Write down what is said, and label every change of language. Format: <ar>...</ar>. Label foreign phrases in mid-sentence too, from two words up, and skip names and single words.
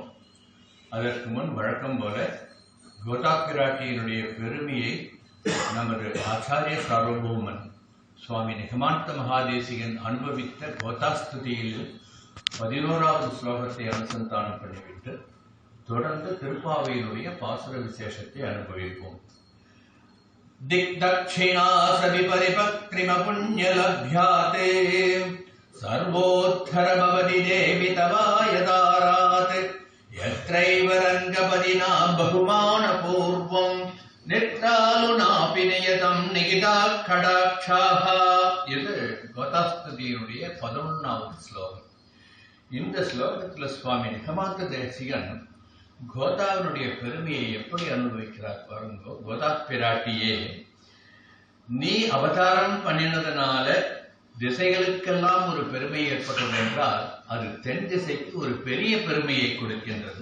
<ta>அதற்கு முன் வழக்கம் போல கோதாப்பிராட்டியினுடைய பெருமையை நமது ஆச்சாரிய சார்வபௌமன் சுவாமி நிகமாந்த மகாதேசிகன் அனுபவித்த கோதாஸ்துதியில் 11வது ஸ்லோகத்தை அனுசந்தானம் பண்ணிவிட்டு தொடர்ந்து திருப்பாவையினுடைய பாசுர விசேஷத்தை அனுபவிப்போம்.</ta> <sa>दिग्दक्षिणासवि परिपक्रिम पुण्यलभ्याते सर्वोत्थर भवति देवि तवायदारात् यत्रैव रङ्गपदिना बहुमानपूर्वम् निट्टालुनापि नियतं निगिताः कटाक्षाः.</sa> <ta>இது கோதாஸ்துதியினுடைய 11வது ஸ்லோகம். இந்த ஸ்லோகத்தில் சுவாமி நிகமாந்த தேசிகன் கோதாவினுடைய பெருமையை எப்படி அனுபவிக்கிறார் பாருங்க. கோதா பிராட்டியே, நீ அவதாரம் பண்ணினதுனால திசைகளுக்கெல்லாம் ஒரு பெருமை ஏற்பட்டது என்றால் அது தென் திசைக்கு ஒரு பெரிய பெருமையை கொடுக்கின்றது.</ta>